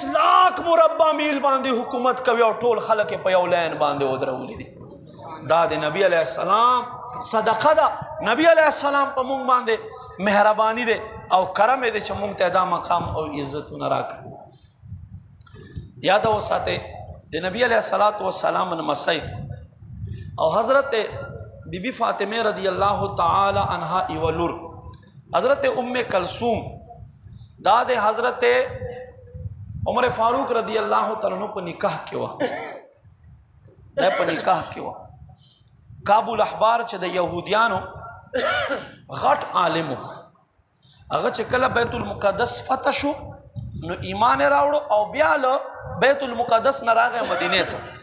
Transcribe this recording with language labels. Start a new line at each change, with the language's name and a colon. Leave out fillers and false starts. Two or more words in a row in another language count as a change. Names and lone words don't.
Pashto: لاک مربع میل باندې حکومت کوي او ټول خلک په یو لین باندې ودرولی دي دا د نبی
Arabic: علیہ السلام
Pashto: صدقه ده نبی
Arabic: علیہ السلام
Pashto: په مونږ باندې مهرباني ده او کرم ده چې مونږ ته دا مقام او عزتونه راکړي یاد وساته د نبی
Arabic: علیہ السلام
Pashto: نمسی او حضرت بی بی فاطمه
Arabic: رضی اللہ تعالی عنہا
Pashto: ایولور حضرت ام کلثوم دا د حضرت عمر فاروق
Arabic: رضی اللہ تعالی عنہ
Pashto: په نکاح کې و دا په نکاح کې و کابل احبار چې د یهودیانو غټ عالم هغه چې کله بیت المقدس فتح شو نو ایمان راوړو او بیا له بیت المقدس نه راغی مدینه ته